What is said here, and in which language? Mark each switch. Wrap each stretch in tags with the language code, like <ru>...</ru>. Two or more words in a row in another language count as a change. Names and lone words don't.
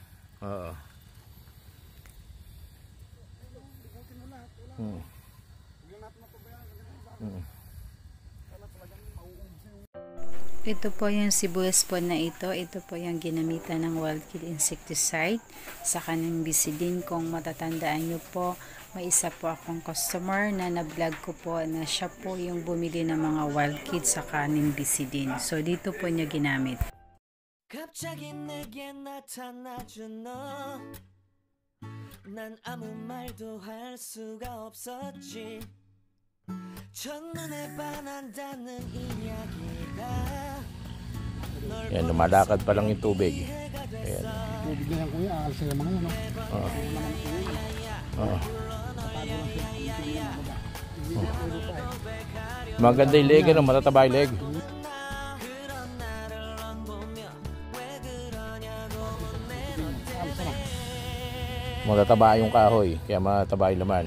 <tl>Ito po yung sibuyas po na ito. Ito po yung ginamitan ng wild kill insecticide sa kaning bisidin. Kung matatandaan nyo po, may isa po akong customer na na-vlog ko po na siya po yung bumili ng mga wild kill sa kaning bisidin. So dito po niya ginamit.</tl> <ko>갑자기 내게 나타나준 너 난 아무 말도 할 수가 없었지 첫눈에 반한다는 이야기가</ko> <tl>Yan, lumalakad pa lang yung tubig. Ayan. Tubig na yan kuya, alas sa mga yan. Maganda yung leg, ano? Matataba yung leg. Matataba yung kahoy, kaya matataba yung laman.</tl>